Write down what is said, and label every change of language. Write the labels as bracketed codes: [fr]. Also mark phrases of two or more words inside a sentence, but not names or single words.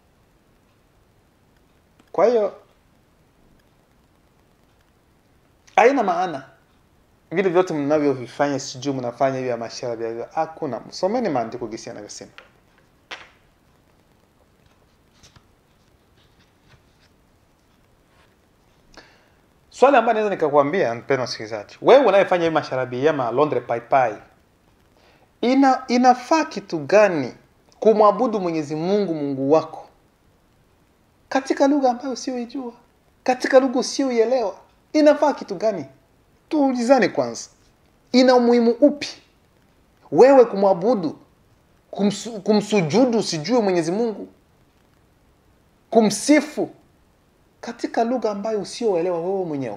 [sw] Kwa hiyo haina maana vile vyote mnavyovifanya, sijui mnafanya hivi ya masharabi hivyo. Hakuna. Someni maandiko gisi yanavyosema. Swali ambalo naweza nikakwambia mpendwa msikilizaji, wewe unayefanya hivi masharabi ya Londres pai pai, inafaa kitu gani kumwabudu Mwenyezi Mungu Mungu wako katika lugha ambayo usiyoijua, katika lugha usiyoielewa? Inafaa kitu gani? Tuulizane kwanza. Ina umuhimu upi wewe kumwabudu, kumsujudu sijui Mwenyezi Mungu, kumsifu katika lugha ambayo usiyoelewa wewe mwenyewe?